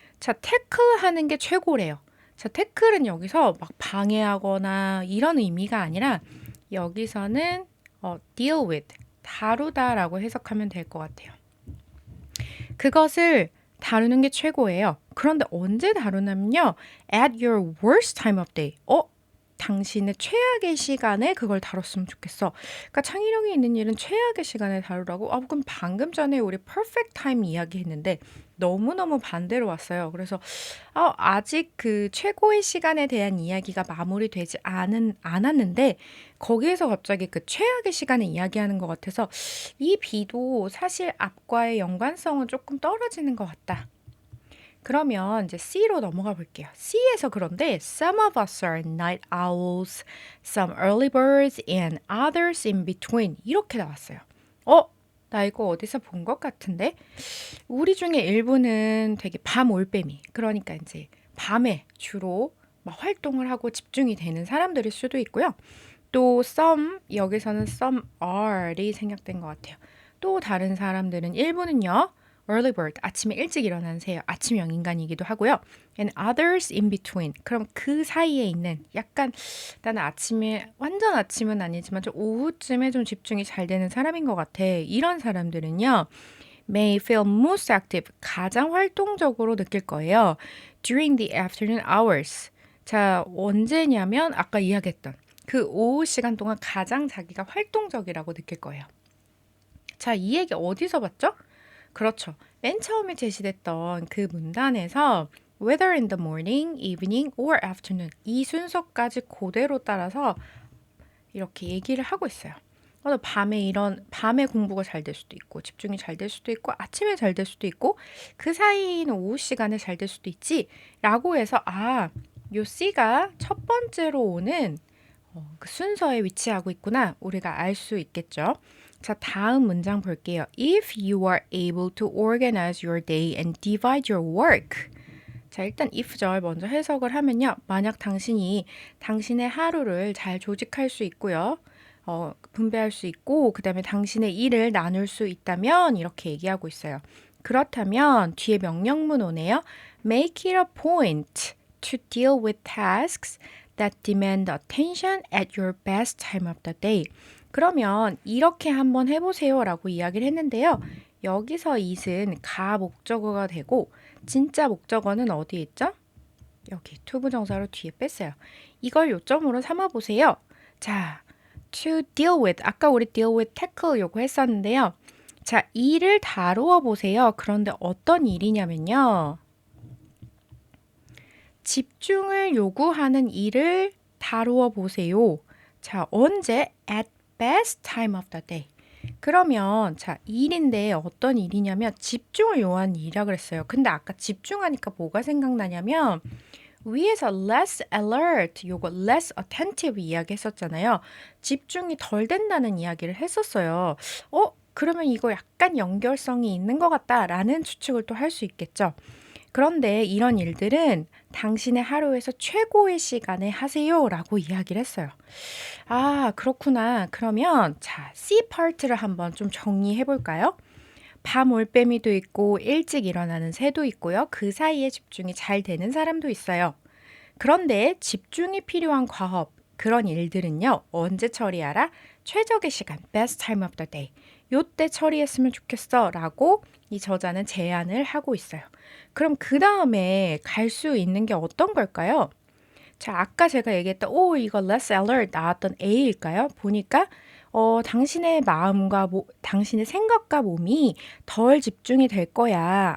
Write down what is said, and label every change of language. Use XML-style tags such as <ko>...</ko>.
<ko>자, tackle 하는 게 최고래요. 자, tackle은 여기서 막 방해하거나 이런 의미가 아니라 여기서는 deal with, 다루다라고 해석하면 될 것 같아요. 그것을 다루는 게 최고예요. 그런데 언제 다루냐면요.</ko> <en>At your worst time of day.</en> <ko>당신의 최악의 시간에 그걸 다뤘으면 좋겠어. 그러니까 창의력이 있는 일은 최악의 시간에 다루라고? 그럼 방금 전에 우리</ko> <en>perfect time</en> <ko>이야기했는데 너무너무 반대로 왔어요. 그래서 아직 그 최고의 시간에 대한 이야기가 마무리되지 않았는데 거기에서 갑자기 그 최악의 시간을 이야기하는 것 같아서 이 비도 사실 앞과의 연관성은 조금 떨어지는 것 같다. 그러면 이제 C로 넘어가 볼게요. C에서 그런데</ko> <en>some of us are night owls, some early birds, and others in between</en> <ko>이렇게 나왔어요. 나 이거 어디서 본 것 같은데? 우리 중에 일부는 되게 밤 올빼미, 그러니까 이제 밤에 주로 막 활동을 하고 집중이 되는 사람들일 수도 있고요. 또 some, 여기서는 some are이 생략된 것 같아요. 또 다른 사람들은 일부는요. early bird, 아침에 일찍 일어나는 새요. 아침형 인간이기도 하고요.</ko> <en>and others in between,</en> <ko>그럼 그 사이에 있는 약간 나는 아침에 완전 아침은 아니지만 좀 오후쯤에 좀 집중이 잘 되는 사람인 것 같아. 이런 사람들은요.</ko> <en>may feel most active,</en> <ko>가장 활동적으로 느낄 거예요.</ko> <en>during the afternoon hours.</en> <ko>자, 언제냐면 아까 이야기했던 그 오후 시간 동안 가장 자기가 활동적이라고 느낄 거예요. 자, 이 얘기 어디서 봤죠? 그렇죠. 맨 처음에 제시됐던 그 문단에서</ko> <en>whether in the morning, evening, or afternoon</en> <ko>이 순서까지 그대로 따라서 이렇게 얘기를 하고 있어요. 밤에 공부가 잘 될 수도 있고 집중이 잘 될 수도 있고 아침에 잘 될 수도 있고 그 사이는 오후 시간에 잘 될 수도 있지 라고 해서 요 C가 첫 번째로 오는 그 순서에 위치하고 있구나 우리가 알 수 있겠죠. 자, 다음 문장 볼게요.</ko> <en>If you are able to organize your day and divide your work.</en> <ko>자, 일단 if절 먼저 해석을 하면요. 만약 당신이 당신의 하루를 잘 조직할 수 있고요. 분배할 수 있고 그 다음에 당신의 일을 나눌 수 있다면 이렇게 얘기하고 있어요. 그렇다면 뒤에 명령문 오네요.</ko> <en>Make it a point to deal with tasks that demand attention at your best time of the day.</en> <ko>그러면 이렇게 한번 해보세요 라고 이야기를 했는데요. 여기서 it은 가 목적어가 되고 진짜 목적어는 어디에 있죠? 여기 투부정사로 뒤에 뺐어요. 이걸 요점으로 삼아보세요. 자, to deal with, 아까 우리 deal with, tackle 요거 했었는데요. 자, 일을 다루어 보세요. 그런데 어떤 일이냐면요. 집중을 요구하는 일을 다루어 보세요. 자, 언제?</ko> <en>At best time of the day.</en> <ko>그러면 자, 일인데 어떤 일이냐면 집중을 요하는 일이라 그랬어요. 근데 아까 집중하니까 뭐가 생각나냐면 위에서 less alert, 요거 less attentive 이야기 했었잖아요. 집중이 덜 된다는 이야기를 했었어요. 그러면 이거 약간 연결성이 있는 것 같다라는 추측을 또 할 수 있겠죠. 그런데 이런 일들은 당신의 하루에서 최고의 시간에 하세요 라고 이야기를 했어요. 그렇구나. 그러면 자, C 파트를 한번 좀 정리해 볼까요? 밤 올빼미도 있고 일찍 일어나는 새도 있고요. 그 사이에 집중이 잘 되는 사람도 있어요. 그런데 집중이 필요한 과업, 그런 일들은요. 언제 처리하라? 최적의 시간,</ko> <en>best time of the day.</en> <ko>요때 처리했으면 좋겠어 라고 이 저자는 제안을 하고 있어요. 그럼 그 다음에 갈 수 있는 게 어떤 걸까요? 자, 아까 제가 얘기했던 이거 less alert 나왔던 A일까요? 보니까 당신의 마음과 당신의 생각과 몸이 덜 집중이 될 거야.</ko>